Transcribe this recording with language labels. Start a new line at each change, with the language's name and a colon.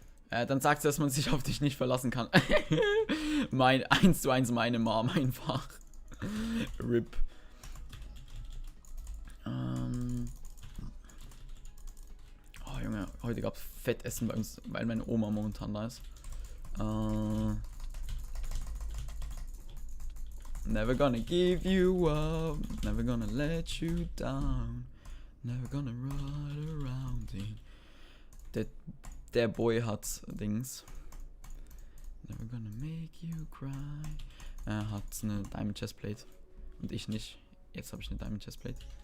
German: Dann sagt sie, dass man sich auf dich nicht verlassen kann. 1:1 meine Mom einfach. RIP. Oh Junge, heute gab's Fettessen bei uns, weil meine Oma momentan da ist.
English: Never gonna give you up, never gonna let you down, never gonna run around in.
German: Der Boy hat Dings.
English: Never gonna make you cry.
German: Er hat eine Diamond Chestplate. Und ich nicht. Jetzt habe ich eine Diamond Chestplate.